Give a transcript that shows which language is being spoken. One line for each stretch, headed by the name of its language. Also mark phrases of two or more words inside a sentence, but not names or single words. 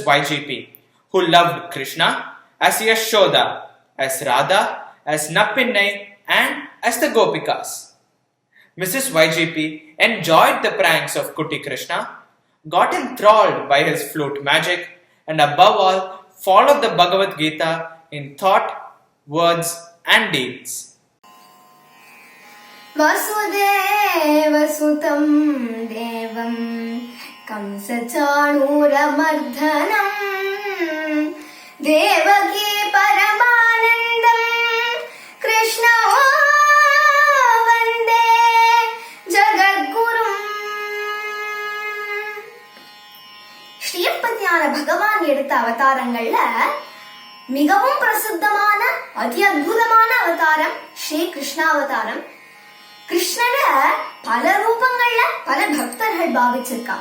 English: YGP, who loved Krishna as Yashoda, as Radha, as Nappinnai, and as the Gopikas. Mrs. YGP enjoyed the pranks of Kuti Krishna, got enthralled by his flute magic, and above all, followed the Bhagavad Gita in thought, words, and deeds.
Sanskrit: वसुदेवसुतं देवं कंसचाणूरमर्दनं देवकी परमानन्दं कृष्ण वन्दे जगद्गुरुम्.
Tamil: ஸ்ரீயப்பதியான பகவான் எடுத்த அவதாரங்கள்ல மிகவும் பிரசித்தமான அதி அற்புதமான அவதாரம் ஸ்ரீ கிருஷ்ணாவதாரம். கிருஷ்ணனை பல ரூபங்கள்ல பல பக்தர்கள் பாவிச்சிருக்கா.